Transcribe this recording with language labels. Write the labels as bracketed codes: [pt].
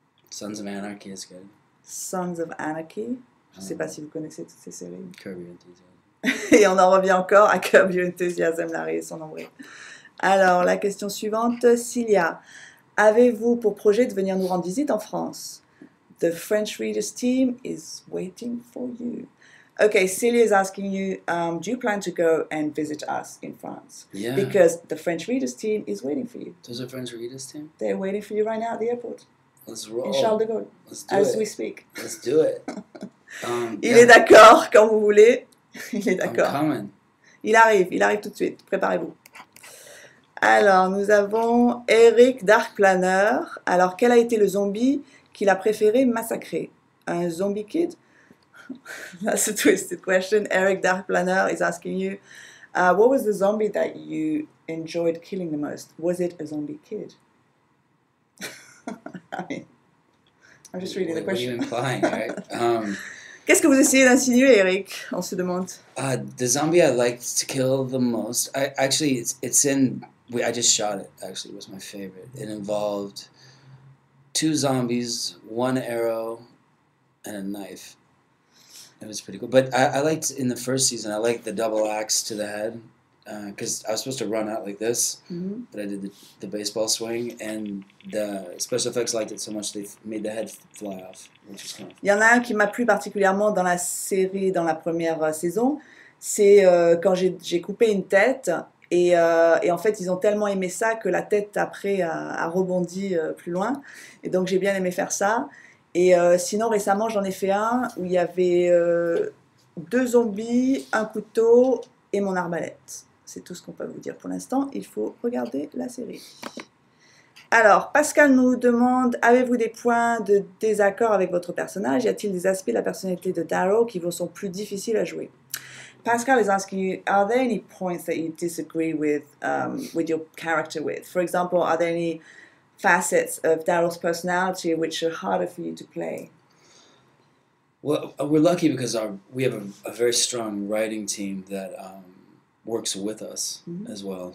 [en] Sons of Anarchy is good. Sons of Anarchy. [fr] Je ne sais pas si vous connaissez toutes ces séries. [en] Curb Your Enthusiasm. [fr] Et on en revient encore à Curb Your Enthusiasm, Larry et son nombril. Alors, la question suivante, Cilia. Avez-vous pour projet de venir nous rendre visite en France? [en] The French Readers team is waiting for you. Okay, Celia is asking you, do you plan to go and visit us in France? Yeah. Because the French Readers team is waiting for you. There's a French Readers team. They're waiting for you right now at the airport. Let's roll. In Charles de Gaulle, Let's do as it. we speak. Let's do it. [fr] Il est d'accord, quand vous voulez. Il est [en] I'm [fr] d'accord. [en] coming. [fr] Il arrive tout de suite. Préparez-vous. Alors, nous avons Eric Dark Planner. Alors, quel a été le zombie qu'il a préféré massacrer? Un zombie kid? [en] That's a twisted question. Eric Dark Planner is asking you, what was the zombie that you enjoyed killing the most? Was it a zombie kid? I mean, I'm just reading the What are you question. implying, right? [fr] Qu'est-ce que vous essayez d'insinuer, Eric? On se demande. [en] The zombie I liked to kill the most. It's in. I just shot it. Actually, it was my favorite. It involved 2 zombies, 1 arrow, and a knife. It was pretty cool. But I liked in the first season. I liked the double axe to the head because I was supposed to run out like this, but I did the baseball swing, and the special effects liked it so much they made the head fly off, which was kind of. [fr] Il y en a un qui m'a plu particulièrement dans la série, dans la première saison. C'est quand j'ai coupé une tête. Et en fait, ils ont tellement aimé ça que la tête, après, a rebondi plus loin. Et donc, j'ai bien aimé faire ça. Et sinon, récemment, j'en ai fait un où il y avait 2 zombies, un couteau et mon arbalète. C'est tout ce qu'on peut vous dire pour l'instant. Il faut regarder la série. Alors, Pascal nous demande, avez-vous des points de désaccord avec votre personnage? Y a-t-il des aspects de la personnalité de Daryl qui vous sont plus difficiles à jouer? [en] Pascal is asking you, are there any points that you disagree with your character with? For example, are there any facets of Daryl's personality which are harder for you to play? Well, we're lucky because we have a very strong writing team that works with us as well.